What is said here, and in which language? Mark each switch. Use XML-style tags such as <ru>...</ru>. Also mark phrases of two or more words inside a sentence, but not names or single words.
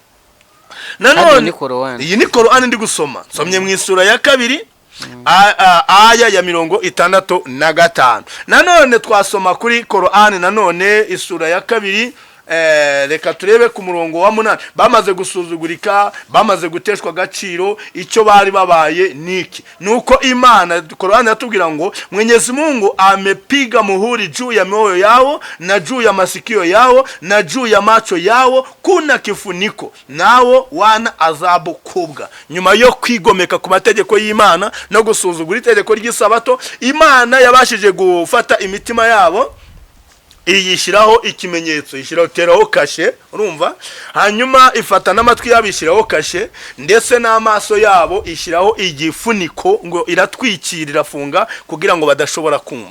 <rw>Nanone iyi ni Korowani ndi gusoma, nsomye mu isura ya 2 aya ya 65. Nanone twasoma kuri Korowani nanone isura ya 2. Reka turebe ku murongo wa 8. Bamaze gusuzugurika, bamaze guteshwa agaciro, icyo bari babaye niki? Nuko Imana, Korowani yatubwira ngo</rw> <sw>Mwenyezi Mungu amepiga muhuri juu ya mioyo yao na juu ya masikio yao na juu ya macho yao, kuna kifuniko nao wana adhabu kubwa.</sw> <rw>Nyuma yo kwigomeka ku mategeko y'Imana no gusuzugura itegeko ry'isabato, Imana yabashije gufata imitima yabo, iyishiraho ikimenyetso, ishiraho teraho kashe. Urumva? Hanyuma ifata n'amatwi yabo ishiraho kashe, ndetse n'amaso yabo ishiraho igifuniko ngo iratwikirira funga kugira ngo badashobora kumva.</rw>